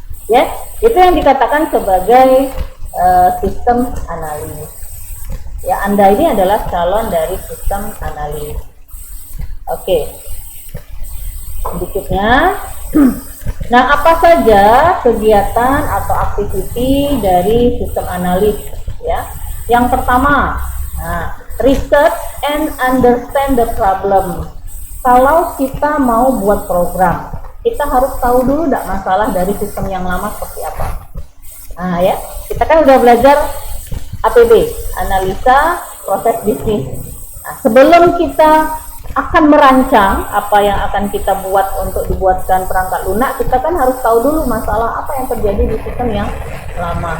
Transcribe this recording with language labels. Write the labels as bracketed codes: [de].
[id] Ya, itu yang dikatakan sebagai sistem analis. Ya, Anda ini adalah calon dari sistem analis. Oke. Berikutnya, nah, apa saja kegiatan atau aktiviti dari sistem analis ya? Yang pertama, [en] research and understand the problem. [id] Kalau kita mau buat program, kita harus tahu dulu masalah dari sistem yang lama seperti apa. Nah ya, kita kan udah belajar APB, analisa proses bisnis. Nah, sebelum kita akan merancang apa yang akan kita buat untuk dibuatkan perangkat lunak, kita kan harus tahu dulu masalah apa yang terjadi di sistem yang lama.